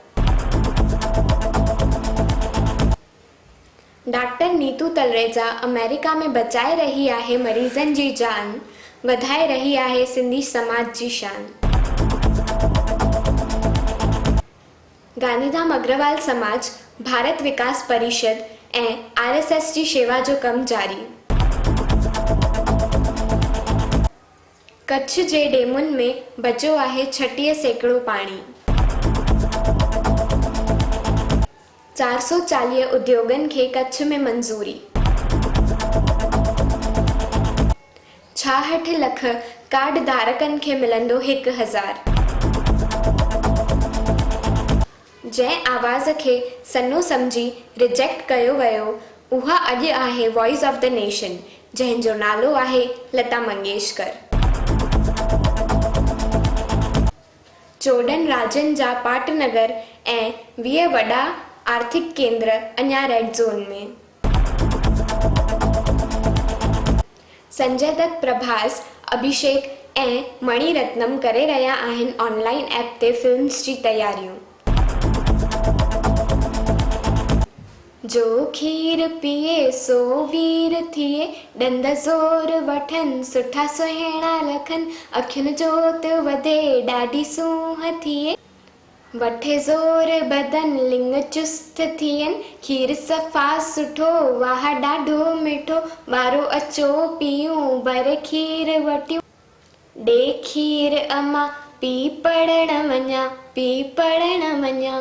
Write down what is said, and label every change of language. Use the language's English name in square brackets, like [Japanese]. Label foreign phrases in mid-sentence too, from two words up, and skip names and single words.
[Sindhi] डॉक्टर नीतू तलरेजा अमेरिका में बचाए रही आहे मरीज़नि जी जान वधाए रही आहे सिंधी समाज जी शान। गांधीधाम अग्रवाल समाज भारत विकास परिषद ऐं आरएसएस जी शेवा जो कम जारी। कच्छ जे डेमुनि में बचियो आहे 36 सैकड़ो पाणी। 440 उद्योगनि खे कच्छ में मंज़ूरी। 66 लख कार्ड धारकनि खे मिलंदो 1000। जंहिं आवाज़ खे सन्नो सम्झी रिजेक्ट कयो वियो उहा अॼु आहे [English] Voice of the Nation [Sindhi] जंहिंजो नालो आहे लता मंगेशकर। 14 राज्यनि जा पाटनगर ऐं 20 वॾा आर्थिक केंद्र अञा [English] red zone [Sindhi] में। संजय दत्त प्रभास अभिषेक ऐं मणिरत्नम करे रहिया आहिनि [English] online app [Sindhi] ते फिल्म्स जी तयारियूं। जो खीर पीए सो वीर थिए, ॾंद ज़ोर वठनि सुठा सुहिणा लखनि, अखियुनि जोत वधे ॾाढी सूंह थिए, वठे ज़ोर बदन लिंग चुस्त थियनि, खीर सफ़ा सुठो वाह ॾाढो मिठो, ॿारो अचो पियूं बर खीर वटियूं, ॾे खीर अमा पी पढ़ण वञा, पी पढ़ण वञा।